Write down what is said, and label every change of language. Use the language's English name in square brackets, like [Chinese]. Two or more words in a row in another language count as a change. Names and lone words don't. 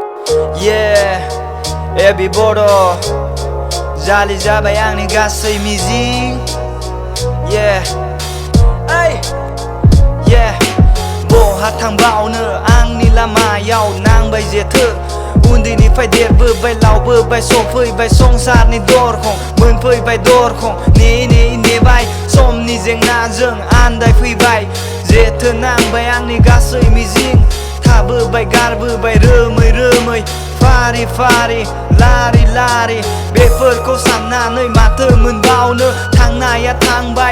[Bodo] Yeah, A.B Bodo Jali jabai angni gasai mizing. [English] Yeah, ay, yeah. [Bodo] BOHA THANGBAOUNW आंनि लामायाव नांबाय जेथो उन्दैनिफ्राय देरबोबाय लावबोबाय सफैबाय संसारनि दरखं मोनफैबाय दरखं नेयै नेबाय समनि जेंनाजों आन्दायफैबाय जेथो नांबाय आंनि गासै मिजिं थाबोबाय गारबोबाय रोमै फारि फारि लारि लारि बेफोरखौ साननानै माथो मोनबावनो थांनाया थांबाय